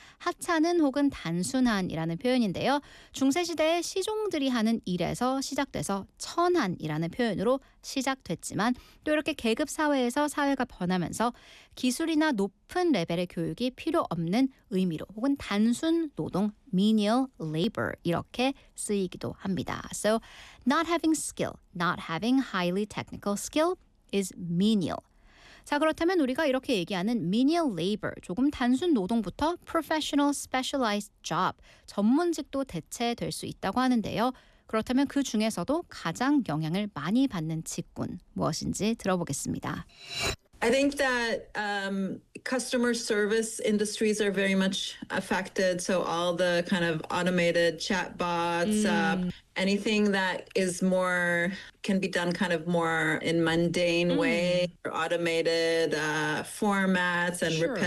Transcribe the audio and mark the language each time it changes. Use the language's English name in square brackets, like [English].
[Korean] 하찮은 혹은 단순한이라는 표현인데요. 중세시대에 시종들이 하는 일에서 시작돼서 천한이라는 표현으로 시작됐지만 또 이렇게 계급사회에서 사회가 변하면서 기술이나 높은 레벨의 교육이 필요 없는 의미로 혹은 단순 노동, [English] menial labor [Korean] 이렇게 쓰이기도 합니다. [English] So, not having skill, not having highly technical skill is menial. [Korean] 자, 그렇다면 우리가 이렇게 얘기하는 [English] menial labor, [Korean] 조금 단순 노동부터 [English] professional specialized job, [Korean] 전문직도 대체될 수 있다고 하는데요. 그렇다면 그 중에서도 가장 영향을 많이 받는 직군, 무엇인지 들어보겠습니다. [English] I think that customer service industries are very much affected. So all the kind of automated chatbots, anything that is more, can be done kind of more in mundane way, or automated formats and sure.